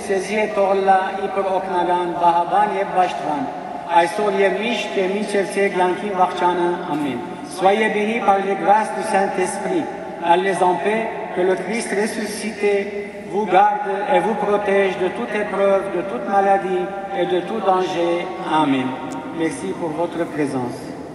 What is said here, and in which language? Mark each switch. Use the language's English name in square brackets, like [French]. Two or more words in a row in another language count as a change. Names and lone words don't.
[Armenian] ձեզի հետ թողլա իբր օգնական, բահաբան և պաշտպան, այսօր և միշտ և մինչև ձեր կյանքի վախճանը, ամեն։ [French] Soyez bénis par les grâces du Saint-Esprit. Allez en paix, que le Christ ressuscité vous garde et vous protège de toute épreuve, de toute maladie et de tout danger. Amen. Merci pour votre présence.